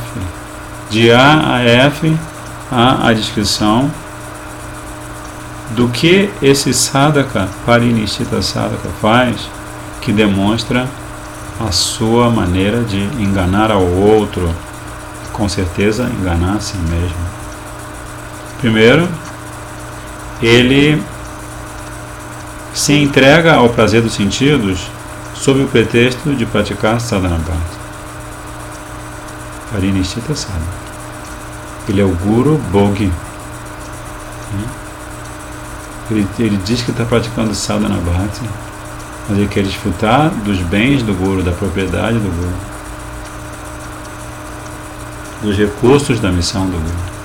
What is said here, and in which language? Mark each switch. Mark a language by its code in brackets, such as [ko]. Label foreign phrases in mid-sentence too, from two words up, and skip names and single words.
[pt] De A a F, há a descrição do que esse sadhaka, [sa] परिनिष्ठित साधक, [pt] faz, que demonstra a sua maneira de enganar ao outro, com certeza enganar a si mesmo. Primeiro, ele se entrega ao prazer dos sentidos sob o pretexto de praticar [sa] साधन भक्ति. परिनिष्ठित साधक. [pt] Ele é o [sa] गुरु भोगी. [pt] Ele diz que está praticando [sa] साधन भक्ति, [pt] mas ele quer desfrutar dos bens do Guru, da propriedade do Guru, dos recursos da missão do Guru.